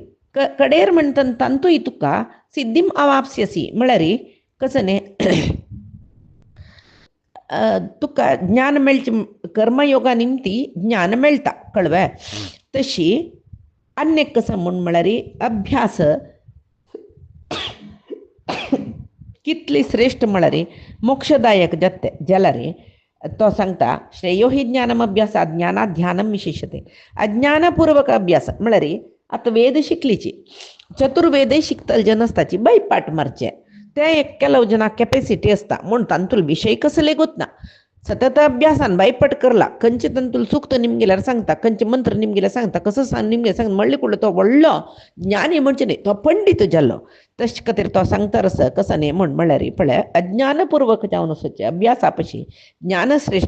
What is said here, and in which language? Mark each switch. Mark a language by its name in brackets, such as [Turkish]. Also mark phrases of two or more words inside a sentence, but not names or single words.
[Konkani] कडेर म्हणटना तांतूय तुका [Sanskrit] सिद्धीम अवाप्स्यसी [Konkani] म्हळ्यार कसं न्ही तुका ज्ञान मेळचें कर्मयोगा निमती ज्ञान मेळटा. कळ्ळें. तशी अन्य कसं म्हळ्यार अभ्यास कितली श्रेष्ठ म्हळ्यार मोक्षदायक जाते जाल्यार तो सांगता [Sanskrit] श्रेयो ही ज्ञानम अभ्यासात ज्ञानात ध्यानम विशेषते. [Konkani] अज्ञानपूर्वक अभ्यास म्हळ्यार आतां वेद शिकलीची चतुर्वेदय शिकतले जन आसताची बैपाट मारचे ते एक [Kannada] ಕೆಲವು ಜನ [Konkani] ಕೆಪಾಸಿಟಿ असता म्हूण तांतूल विशय कसले गोतना. सतत अभ्यासान बायपट करला खंयचे तांतूल सुक्त निमगेल्यार सांगता खंयचे मंत्र निमगेल्यार सांगता कसो निमगे सांग म्हणले कुडलो तो व्हडलो ज्ञानी म्हणचे न्ही तो पंडीत जाल्लो. तशे खातीर तो सांगता रस कसो न्ही म्हळ्यार पळय अज्ञानपूर्वक जावन वचचें अभ्यासा पशी ज्ञान श्रेष्ठ.